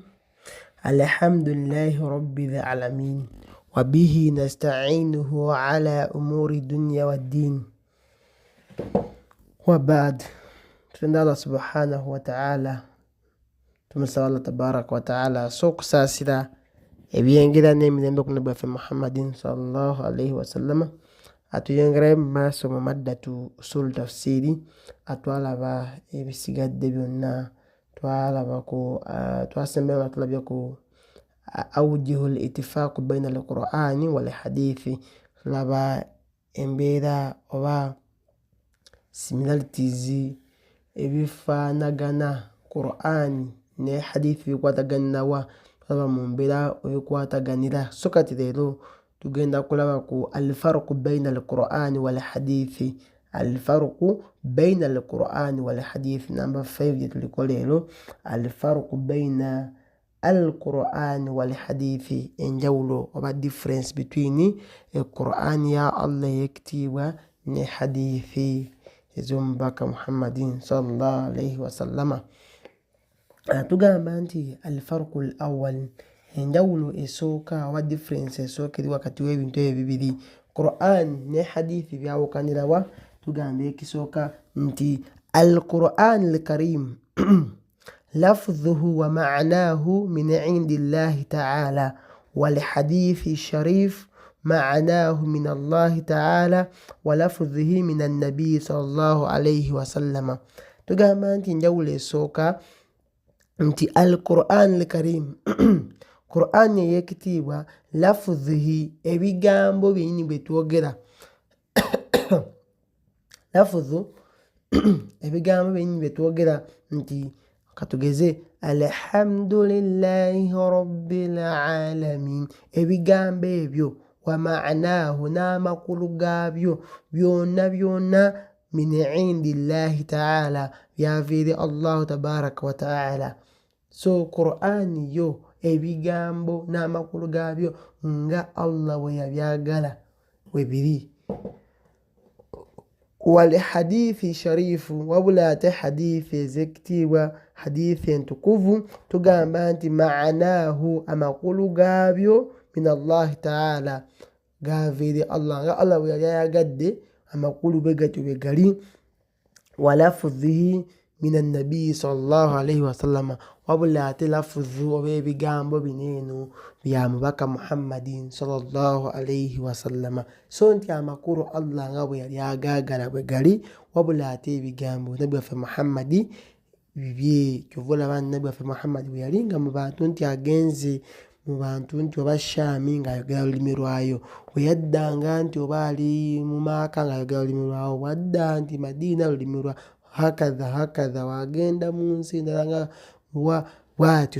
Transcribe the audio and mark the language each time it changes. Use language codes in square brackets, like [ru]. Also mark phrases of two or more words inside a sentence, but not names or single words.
[ar] الحمد لله رب العالمين وبه نستعينه على أمور الدنيا والدين وبعد. [lg] Tunamshukuru Allah [ar] سبحانه وتعالى, [lg] tumesala Allah [ar] تبارك وتعالى [lg] sokusasira ebyengira n'emirembe ku Nabi waffe Muhammadin [ar] صلى الله عليه وسلم. [lg] Atuyengera mu maaso mu [ar] مادة أصول التفسير, [lg] atwalaba ebisigadde byonna, twasembera nga tulabye ku [ar] أوجه الاتفاق بين القرآن والحديث. [lg] Tulaba embeera oba similarities ebifaanagana Qur'ani ne hadithi bikwataganirawa, tulaba mu mbeera ebikwataganira. So kati leero tugenda kulaba ku [ar] الفرق بين القرآن والحديث. الفرق بين القرآن والحديث [lg] number 5 gyetuliko leero. [ar] الفرق بين القرآن والحديث, [lg] enjawulo oba [en] difference between [lg] Qur'ani ya Allah yekitiibwa ne hadithi ez'omubaka Muhammadin [ar] صلى الله عليه وسلم. [lg] Tugamba nti [ar] الفرق الأول, [lg] enjawulo esooka oba difference esooka eri wakati w'ebintu ebyo bibiri, Qur'an ne hadithi byawukanirawa. [ar] Tugamba ekisooka nti القرآن الكريم لفظه ومعناه من عند الله تعالى والحديث الشريف معناه من الله تعالى ولفظه من النبي صلى الله عليه وسلم. [lg] Tugamba nti enjawulo esooka nti [ar] القرآن الكريم [lg] Qur'an eyekitiibwa, lafdhihi ebigambo byennyini bye twogera lafdhu ebigambo byennyini bye twogera nti katugeze [ar] الحمد لله رب العالمين, [lg] ebigambo ebyo [ar] ومعناه [lg] n'amakulu gaabyo byonna byonna [ar] من عند الله تعالى, [lg] byaviire Allahu [ar] تبارك وتعالى. [lg] So Qur'ani yo ebigambo n'amakulu gaabyo nga Allah bwe yabyagala webiri. [ar] والحديث الشريف, [lg] wabula ate hadithi ezekitiibwa, hadithi entukuvu, tugamba nti ma'nahu amakulu gaabyo [ar] من الله تعالى, [lg] gaviire Allah, nga Allah bwe yali ayagadde amakulu bwe gatyo bwe gali. [ar] ولفظه من النبي صلى الله عليه وسلم, [lg] wabula ate lafdhu oba ebigambo bineeno bya mubaka Muhammadin [ar] صلى الله عليه وسلم. [lg] So nti amakulu Allah nga bwe yali agaagala bwe gali, wabula ate ebigambo Nabi waffe Muhammadi bibye. Kyova olaba Nabi waffe Muhammadi bwe yali nga mu bantu nti agenze mu bantu nti oba Shaami ng'ayogera olulimi lwayo, bwe yaddanga nti oba ali mu Maaka ng'ayogera olulimi lwawo, bwadda nti Madiina olulimi lwa hakadha wagenda mu nsi endala nga bwatyo.